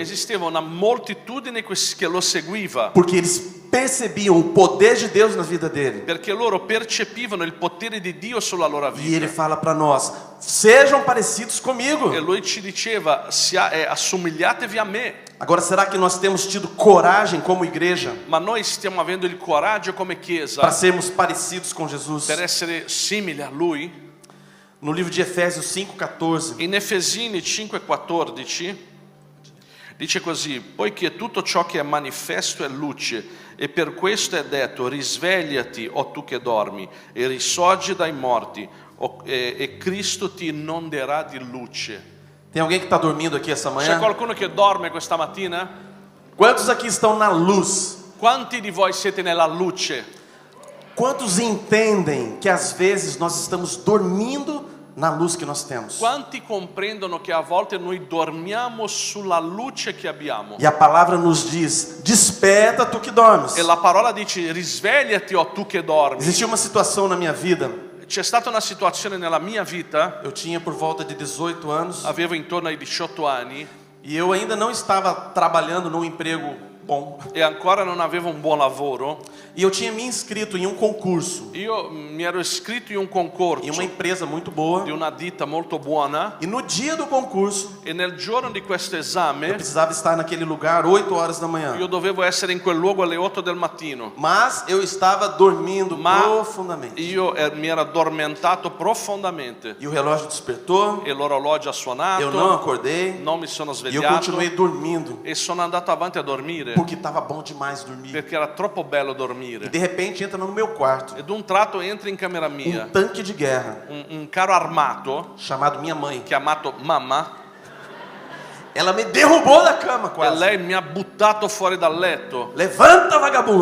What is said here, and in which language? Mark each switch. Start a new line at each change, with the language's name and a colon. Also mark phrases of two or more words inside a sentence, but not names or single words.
Italian: esisteva una moltitudine che lo seguiva,
Portuguese: porque eles percebiam o poder de Deus na vida dele.
Italian: perché loro percepivano il potere di Dio sulla loro
Portuguese: E ele
Italian: vita.
Portuguese: fala para nós: sejam parecidos comigo.
Italian: E lui ci diceva: assomigliatevi a me.
Portuguese: Agora, será que nós temos tido coragem como igreja
Italian: Ma noi stiamo avendo il coraggio come
Portuguese: para
Italian: chiesa
Portuguese: sermos parecidos com Jesus?
Italian: per essere simili a lui?
Portuguese: No livro de Efésios 5,14,
Italian: In Efesini 5,14 dice così: poiché tutto ciò che è manifesto è luce, e per questo è detto: risvegliati, o tu che dormi, e risorgi dai morti, e Cristo ti inonderà di luce.
Portuguese: tem alguém que está dormindo aqui essa
Italian: C'è
Portuguese: manhã?
Italian: qualcuno che dorme questa mattina?
Portuguese: Quantos aqui estão na luz?
Italian: Quanti di voi siete nella luce?
Portuguese: Quantos entendem que às vezes nós estamos dormindo na luz que nós temos?
Italian: Quanti comprendono che a volte noi dormiamo sulla luce che abbiamo?
Portuguese: E a palavra nos diz: desperta tu que dormes.
Italian: E la parola dice: risvegliati, o tu che dormi.
Portuguese: Existia uma situação na minha vida.
Italian: C'è stata una situazione nella mia vita,
Portuguese: Eu tinha por volta de 18 anos
Italian: avevo intorno ai 18 anni
Portuguese: e eu ainda não estava trabalhando num emprego bom.
Italian: e ancora non avevo un buon lavoro.
Portuguese: E eu tinha me inscrito em um concurso
Italian: Io mi ero iscritto in un
Portuguese: em
Italian: concorso
Portuguese: uma empresa muito boa.
Italian: di una ditta molto buona,
Portuguese: E no dia do concurso,
Italian: e nel giorno di questo
Portuguese: eu
Italian: esame
Portuguese: precisava estar naquele lugar 8 horas da manhã.
Italian: io dovevo essere in quel luogo alle 8 del mattino.
Portuguese: Mas eu estava dormindo
Italian: Ma
Portuguese: profundamente.
Italian: io mi ero addormentato profondamente
Portuguese: E o relógio despertou,
Italian: e l'orologio ha
Portuguese: eu não
Italian: suonato,
Portuguese: acordei
Italian: non mi sono
Portuguese: e eu
Italian: svegliato
Portuguese: continuei dormindo,
Italian: e sono andato avanti a dormire
Portuguese: porque estava bom demais dormir.
Italian: perché era troppo bello
Portuguese: E
Italian: dormire.
Portuguese: de repente entra no meu quarto
Italian: Ed un tratto entra in camera mia
Portuguese: tanque de guerra
Italian: un carro armato
Portuguese: chamado minha mãe.
Italian: chiamato mamma,
Portuguese: Ela me derrubou da cama
Italian: e
Portuguese: quase.
Italian: lei mi ha buttato fuori dal letto.